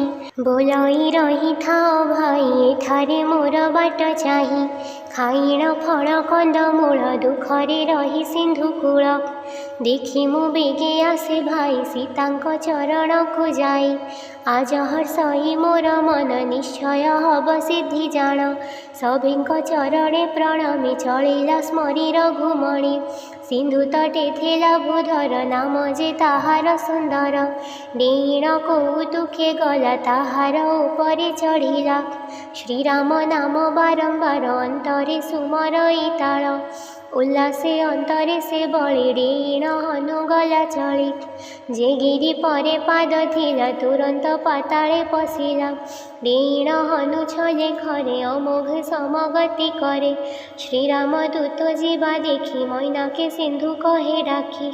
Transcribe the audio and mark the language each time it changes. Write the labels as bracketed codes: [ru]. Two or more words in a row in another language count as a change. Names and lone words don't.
[or] ବୋଲାଇ ରହି ଥାଓ ଭାଇ ଏଠାରେ ମୋର ବାଟ ଚାହି। ଖାଇଣ ଫଳ କନ୍ଦମୂଳ ଦୁଖରେ ରହି ସିନ୍ଧୁକୂଳ। ଦେଖି ମୁ ବେଗେ ଆସେ ଭାଇ ସୀତାଙ୍କ ଚରଣ କୋ ଯାଇ। ଆଜ ହର୍ଷଇ ମୋର ମନ ନିଶ୍ଚୟ ହବ ସିଦ୍ଧି ଜାଣ। ସଭିଙ୍କ ଚରଣେ ପ୍ରଣାମି ଚଳିଲା ସ୍ମରି ରଘୁମଣି। ସିନ୍ଧୁ ତଟେ ଥେଲା ଭୂଧର ନାମ ଯେ ତାହାର ସୁନ୍ଦର। ଡେଣ କୌତୁକେ ଗଲା ତାହାର ଉପରେ ଚଢ଼ିଲା। ଶ୍ରୀରାମ ନାମ ବାରମ୍ବାର ଅନ୍ତରେ ସୁମରଇ ତାଳ। ଉଲ୍ଲାସେ ଅନ୍ତରେ ସେ ବଳୀ ଡେଣ ହନୁଗଲା ଚଳି। ଯେ ଗିରି ପରେ ପାଦ ଥିଲା ତୁରନ୍ତ ପାତାଳେ ପଶିଲା। ଡେଣ ହନୁ ଛଳେ ଖରେ ଅମୋଘ ସମଗତି କରେ। ଶ୍ରୀରାମ ଦୂତ ଜୀବା ଦେଖି ମୈନାକେ ସିନ୍ଧୁ କହେ ଡାକି।